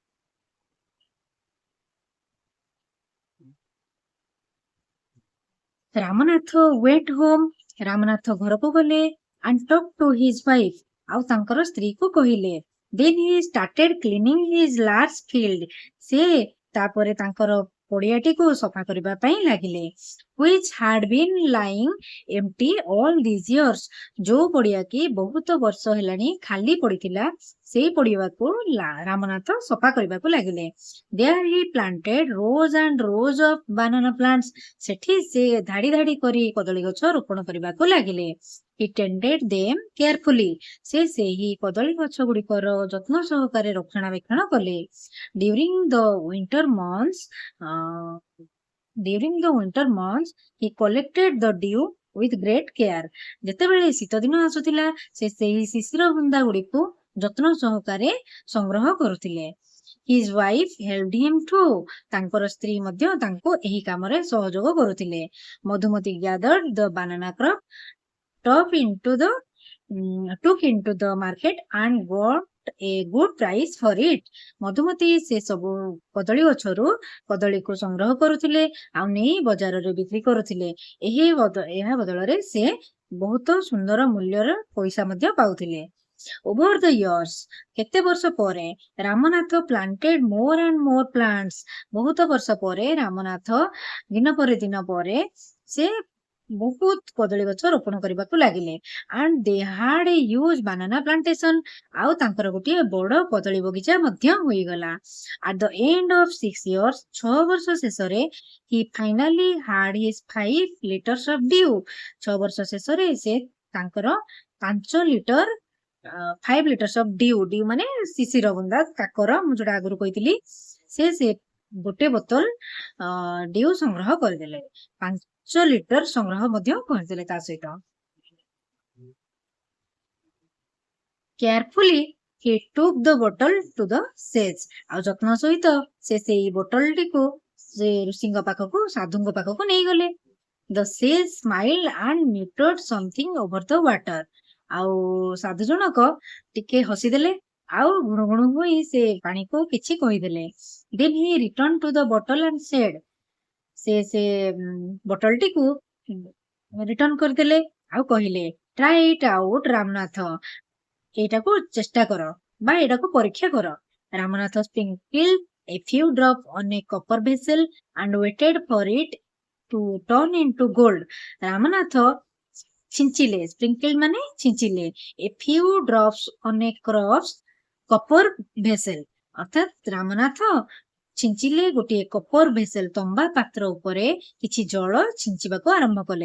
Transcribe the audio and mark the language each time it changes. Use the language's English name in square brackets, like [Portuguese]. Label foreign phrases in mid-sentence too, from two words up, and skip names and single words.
[Odia] ରାମନାଥ [English] went home, [Odia] ରାମନାଥ ଘରକୁ ଗଲେ। [English] and talk to his wife, [Odia] ଆଉ ତାଙ୍କର ସ୍ତ୍ରୀକୁ କହିଲେ। [English] then he started cleaning his large field, [Odia] ସେ ତାପରେ ତାଙ୍କର ପଡିଆଟିକୁ ସଫା କରିବା ପାଇଁ ଲାଗିଲେ। [English] which had been lying empty all these years, [Odia] ଯୋଉ ପଡିଆ କି ବହୁତ ବର୍ଷ ହେଲାଣି ଖାଲି ପଡିଥିଲା, ସେଇ ପଡିଆକୁ ରାମନାଥ ସଫା କରିବାକୁ ଲାଗିଲେ। [English] there he planted rows and rows of banana plants, [Odia] ସେଠି ସେ ଧାଡି ଧାଡି କରି କଦଳୀ ଗଛ ରୋପଣ କରିବାକୁ ଲାଗିଲେ। [English] he tended them carefully, [Odia] ସେ ସେହି କଦଳୀ ଗଛ ଗୁଡିକର ଯତ୍ନ ସହକାରେ ରକ୍ଷଣାବେକ୍ଷଣ କଲେ। [English] during the winter months he collected the dew with great care, [Odia] ଯେତେବେଳେ ଶୀତ ଦିନ ଆସୁଥିଲା ସେ ସେହି ଶିଶିର ବୁନ୍ଦା ଗୁଡିକୁ ଯତ୍ନ ସହକାରେ ସଂଗ୍ରହ କରୁଥିଲେ। [English] his wife helped him too, [Odia] ତାଙ୍କର ସ୍ତ୍ରୀ ମଧ୍ୟ ତାଙ୍କୁ ଏହି କାମରେ ସହଯୋଗ କରୁଥିଲେ। [English] ମଧୁମତି gathered the banana crop, took into the market and got a good price for it, [Odia] ମଧୁମତି ସେ ସବୁ କଦଳୀ ଗଛରୁ କଦଳୀକୁ ସଂଗ୍ରହ କରୁଥିଲେ ଆଉ ନେଇ ବଜାରରେ ବିକ୍ରି କରୁଥିଲେ। ଏହା ବଦଳରେ ସେ ବହୁତ ସୁନ୍ଦର ମୂଲ୍ୟର ପଇସା ମଧ୍ୟ ପାଉଥିଲେ। [English] over the years, [Odia] କେତେ ବର୍ଷ ପରେ, ରାମନାଥ [English] planted more and more plants, [Odia] ବହୁତ ବର୍ଷ ପରେ ରାମନାଥ ଦିନ ପରେ ଦିନ ପରେ ସେ ବହୁତ କଦଳୀ ଗଛ ରୋପଣ କରିବାକୁ ଲାଗିଲେ। [English] and they had a huge banana plantation, [Odia] ଆଉ ତାଙ୍କର ଗୋଟିଏ ବଡ କଦଳୀ ବଗିଚା ମଧ୍ୟ ହୋଇଗଲା। [English] at the end of 6 years, [Odia] 6 ବର୍ଷ ଶେଷରେ, [English] he finally had his 5 liters of dew, [Odia] 6 ବର୍ଷ ଶେଷରେ ସେ ତାଙ୍କର 5 ଲିଟର [English] 5 liters of dew [Odia] ମାନେ ଶିଶିର ବୁନ୍ଦା କାକର, ମୁଁ ଯୋଉଟା ଆଗରୁ କହିଥିଲି, ସେ ଗୋଟେ ବୋତଲ ଡିଉ ସଂଗ୍ରହ କରିଦେଲେ, 5 ଲିଟର ସଂଗ୍ରହ ମଧ୍ୟ କରିଦେଲେ ତା ସହିତ। [English] କେୟାରଫୁଲି he took the bottle to the sage, [Odia] ଆଉ ଯତ୍ନ ସହିତ ସେ ସେଇ ବୋତଲଟିକୁ ସେ ଋଷିଙ୍କ ପାଖକୁ, ସାଧୁଙ୍କ ପାଖକୁ ନେଇଗଲେ। [English] the sage smiled and muttered something over the water, [Odia] ଆଉ ସାଧୁ ଜଣକ ଟିକେ ହସିଦେଲେ ଆଉ ଗୁଣୁଗୁଣୁ ହୋଇ ସେ ପାଣିକୁ କିଛି କହିଦେଲେ। [English] then he returned to the bottle and said, [Odia] ସେ ବୋଟଲଟି କୋ ରିଟର୍ନ କରଦେଲେ ଆଉ କହିଲେ [English] try it out [Odia] ରାମନାଥ ଏଇଟାକୁ ଚେଷ୍ଟା କର ବା ଏଇଟାକୁ ପରୀକ୍ଷା କର। [English] ରାମନାଥ sprinkled a few drops on a copper vessel and waited for it to turn into gold। [Odia] ରାମନାଥ ଛିଞ୍ଚିଲେ, ସ୍ପ୍ରିଙ୍କଲ ମାନେ ଛିଞ୍ଚିଲେ, [English] a few drops on a copper vessel [Odia] ଅର୍ଥାତ ରାମନାଥ ଛିଞ୍ଚିଲେ ଗୋଟିଏ [English] copper vessel [Odia] ତମ୍ବା ପାତ୍ର ଉପରେ କିଛି ଜଳ ଛିଞ୍ଚିବାକୁ ଆରମ୍ଭ କଲେ।